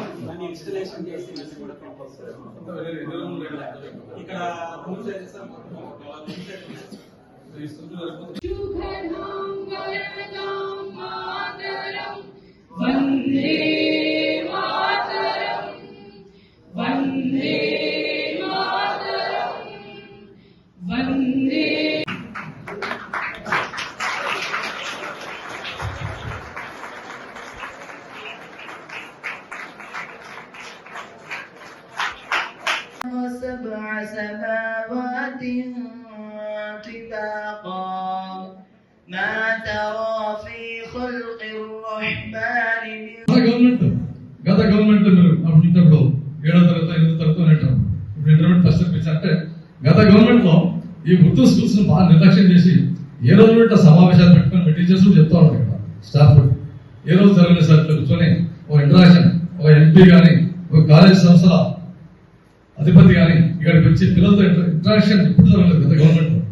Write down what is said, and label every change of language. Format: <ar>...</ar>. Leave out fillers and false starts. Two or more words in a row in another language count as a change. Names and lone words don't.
<te>దాన్ని ఇన్స్టలేషన్ చేసి ఇక్కడ వందే మాతరం వందే మాతరం వందే</te> <ar>سبع سماوات طباقا ما ترى في خلق الرحمن</ar> <te>గత గవర్నమెంట్ మీరు అప్పుడు 7వ తరగతి 8వ తరగతి అంటారు. ఇప్పుడు</te> <en>intermediate first year</en> <te>అంటే గత గవర్నమెంట్ లో ఈ ఉర్దూ స్కూల్స్ బాగా నిర్లక్ష్యం చేసి ఏ రోజు ఇట్లా సమావేశాలు పెట్టుకుని టీచర్స్ చెప్తా ఉంటారు కదా స్టాఫ్ ఏ రోజు జరగలేదు సార్ కూర్చొని ఒక ఇంటరాక్షన్ ఒక ఎంపీ కానీ ఒక కాలేజ్ సంస్థల అధిపతి కానీ ఇక్కడికి వచ్చి పిల్లలతో ఇంటరాక్షన్ ఎప్పుడు జరగలేదు గత గవర్నమెంట్ లో.</te>